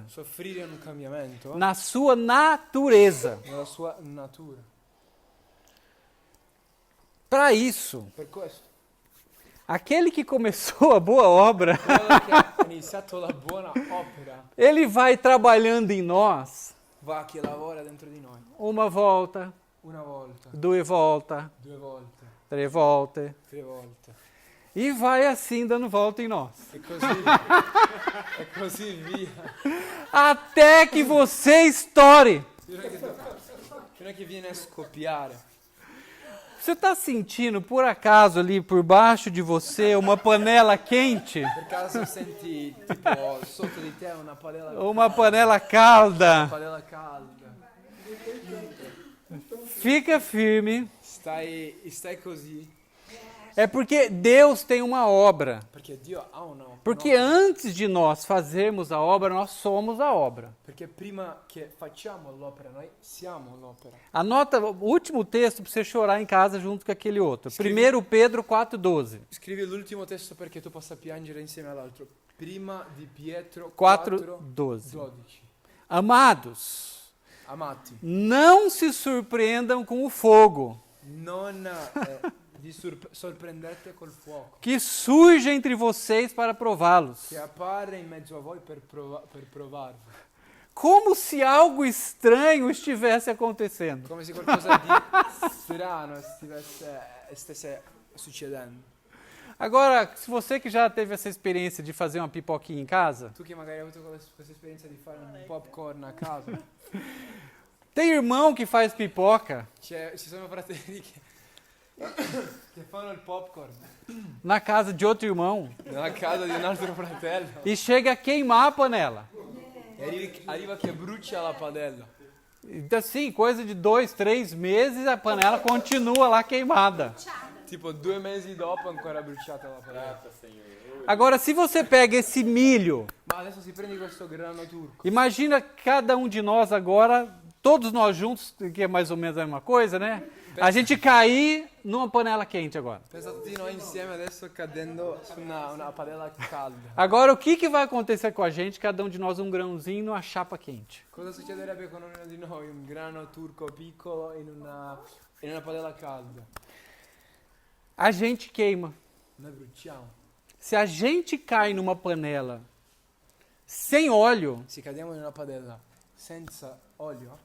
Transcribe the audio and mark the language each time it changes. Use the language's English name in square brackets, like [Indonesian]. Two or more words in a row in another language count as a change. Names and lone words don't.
[Italian] soffrire un cambiamento [Portuguese] na sua natureza. [Italian] nella sua natura. [Portuguese] Para isso, [Italian] Per questo, [Portuguese] aquele que começou a boa obra, [Italian] quello che ha iniziato la buona opera [Portuguese] ele vai trabalhando em nós [Italian] va che lavora dentro di noi. [Portuguese] uma volta, [Italian] Una volta, [Portuguese] duas voltas, [Italian] due volte, [Portuguese] três voltas, [Italian] tre volte. [Portuguese] e vai assim dando volta em nós. [Italian] E così, e così via. [Portuguese] Até que você estoure. [Italian] Fino a che viene a scoppiare. [Portuguese] Você está sentindo, por acaso, ali por baixo de você, uma panela quente? [Italian] Per caso senti tipo sotto di te una [Portuguese] Uma panela calda? [Italian] padella calda. [Portuguese] Fica firme. [Italian] Stai così [Portuguese] É porque Deus tem uma obra. [Italian] perché Dio ha [Portuguese] Porque antes de nós fazermos a obra, nós somos a obra. [Italian] perché prima che facciamo l'opera noi siamo l'opera. [Portuguese] Anota o último texto para você chorar em casa junto com aquele outro. Escreve. 1 Pedro 4,12. [Italian] Scrivi l'ultimo testo perché tu possa piangere insieme all'altro. Prima di Pietro 4,12. 4:12. [Portuguese] Amados, [Italian] Amati, [Portuguese] não se surpreendam com o fogo [Italian] non di sorprenderti col fuoco [Portuguese] que surge entre vocês para prová-los. [Italian] che appare in mezzo a voi per provarvi. [Portuguese] Como se algo estranho estivesse acontecendo. [Italian] Come se qualcosa di strano stesse succedendo. [Portuguese] Agora, se você que já teve essa experiência de fazer uma pipoquinha em casa, [Italian] Tu che magari hai avuto questa esperienza di fare un popcorn a casa, [Portuguese] tem irmão que faz pipoca [Italian] ci sono fratelli che che fanno il popcorn [Portuguese] na casa de outro irmão [Italian] nella casa di un altro fratello [Portuguese] e chega a queimar a panela. [Italian] e arriva che brucia la padella. [Portuguese] Então, assim, coisa de 2, 3 meses, a panela continua lá queimada. [Italian] Tipo 2 mesi dopo ancora bruciata la padella. [Portuguese] Agora, se você pega esse milho, [Italian] Ma adesso si prende questo grano turco. [Portuguese] imagina cada um de nós agora, todos nós juntos, que é mais ou menos a mesma coisa, né? A gente cair numa panela quente agora. [Italian] Pensa tutti noi insieme adesso cadendo su una padella calda. [Portuguese] Agora, o que vai acontecer com a gente, cada um de nós um grãozinho numa chapa quente? [Italian] Cosa succederebbe con ognuno di noi? Un grano turco piccolo in una padella calda. [Portuguese] A gente queima. [Italian] Noi bruciamo. [Portuguese] Se a gente cai numa panela sem óleo, [Italian] Se cadiamo in una padella senza olio,